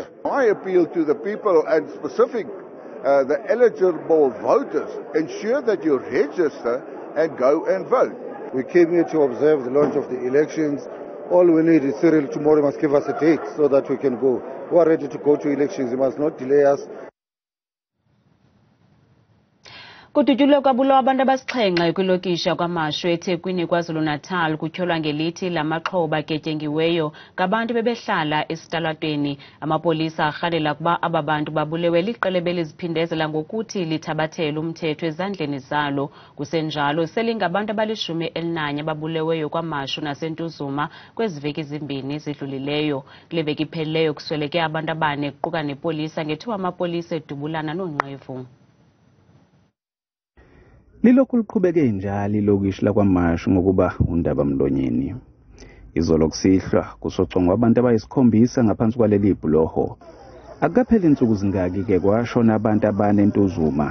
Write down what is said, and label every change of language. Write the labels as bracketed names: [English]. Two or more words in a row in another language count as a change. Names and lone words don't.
[English] I appeal to the people and specific the eligible voters, ensure that you register and go and vote. We came here to observe the launch of the elections. All we need is Cyril tomorrow must give us a date so that we can go. We are ready to go to elections. He must not delay us. [Xhosa] Kudutyulwe kwabulawa abantu abasixhenxe kwilokisha kwaMashu eThekwini KwaZulu Natal kutyholwa ngelithi lamaxhoba ketyengiweyo ngabantu bebehlala esitalatweni. Amapolisa arhalela kuba aba bantu babulewe liqelebe liziphindezela ngokuthi lithabathele umthetho ezandleni zalo. Kusenjalo selingabantu abali-11 ababuleweyo kwaMashu naseNtuzuma kwezi veki zimbini zidlulileyo. Kule veki iphelileyo kusweleke abantu abane kuquka nepolisa ngethuba amapolisa edubulana noonqevu. Lilokhu liqhubeke njalo ilokishi lakwaMashu ngokuba undaba mlonyeni. [Zulu] Izolo kusihlwa kusocongwa abantu abayisikhombisa ngaphansi kwaleli bhuloho. Akukapheli insuku zingaki-ke kwashona abantu abane eNtuzuma.